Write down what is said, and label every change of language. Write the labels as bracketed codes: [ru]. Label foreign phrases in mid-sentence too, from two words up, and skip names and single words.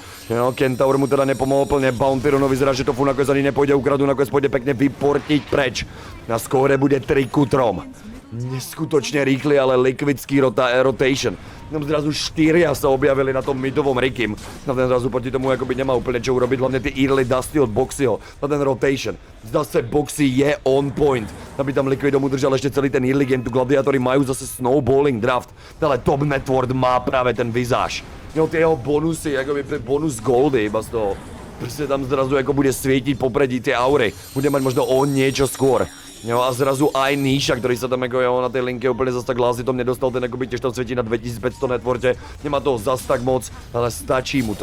[sk] Jo, Kentaur mu teda nepomohol plne, Bounty Runo vyzerá, že Tofu nakoniec ani nepôjde ukradu, nakoniec pôjde pekne vyportiť preč. Na skóre bude 3-3. Neskutočne rýchly, ale liquidský rotation. Tam zrazu 4 sa objavili na tom midovom Rikim. Na ten zrazu proti tomu akoby nemá úplne čo urobiť, hlavne tie early dusty od Boxyho. Na ten rotation. Zase Boxy je [en] on point. [sk] Aby tam Liquidom udržal ešte celý ten [en] early game. [sk] Tu gladiátori majú zase snowballing draft. Ale [en] top network [sk] má práve ten Vizáž. Jo, tie jeho bonusy, akoby bonus goldy iba z toho. Proste tam zrazu ako bude svietiť popredí tie aury. Bude mať možno o niečo skôr. Jo, a zrazu aj Nisha, ktorý sa tam ako na tej linke úplne zas tak lázitom nedostal, ten akoby tiež tam svietí na 2500 networte, nemá toho zas tak moc, ale stačí mu to.